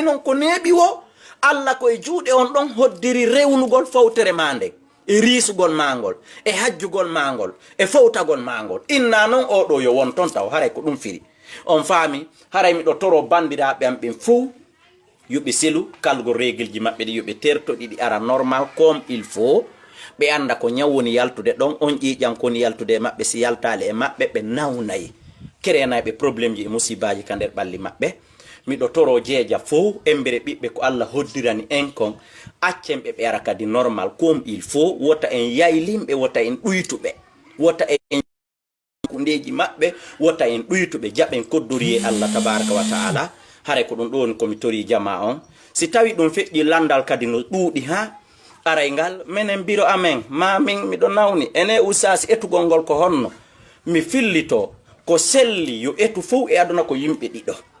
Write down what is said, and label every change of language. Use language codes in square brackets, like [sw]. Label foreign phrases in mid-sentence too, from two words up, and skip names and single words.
[ff] noon ko neeɓi wo Allah koye juuɗe on ɗon hoddiri rewnugol fawtere ma nde e riisugol mangol e hajjugol mangol e fawtagol mangol inna noon oɗo yo won ton taw haray ko ɗum firi on faami haray miɗo toro bandiraɓe am ɓen fou yoɓe selu kalgol régilji maɓɓe ɗi yoɓe terto ɗiɗi ara [fr] normal comme il faut [ff] ɓe anda ko ñaw woni yaltude ɗon on ƴiƴan koni yaltude e maɓɓe si yaltali e maɓɓe ɓe nawnayi kerenaɓe probléme ji e musibaji ka nder ɓalli maɓɓe miɗo toro jeeja fof embere ɓiɓɓe ko Allah hoddirani en kon accen ɓe ara kadi [fr] normal comme il faut [ff] wota en yaylimɓe wota en ɗuytuɓe wota en kundeji maɓɓe wota en ɗuytuɓe jaɓen koddori e Allah [ar] tabaraka wa taala [ff] hare ko ɗum ɗon komi tori jama on si tawi ɗum feƴƴi landal kadi no ɗuuɗi ha aray ngal minen biro amen ma min miɗo nawni ene usasi etugol ngol ko honno mi fillito ko selli yo etu fof e aduna ko yimɓe ɗiɗo